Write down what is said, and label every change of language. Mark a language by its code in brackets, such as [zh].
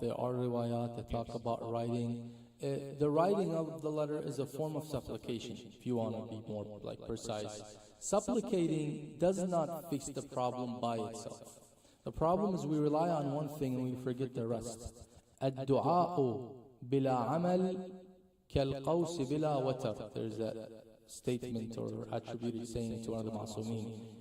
[en] There are riwayat that talk about writing. The writing of the letter is a form of supplication, if you want to be more precise. Supplicating does not fix the problem by itself. The problem is we rely on one thing and we forget the rest. [ar] الدعاء بلا عمل كالقوس بلا وتر. [en] There's a statement or attributed saying to one of the Ma'sumin.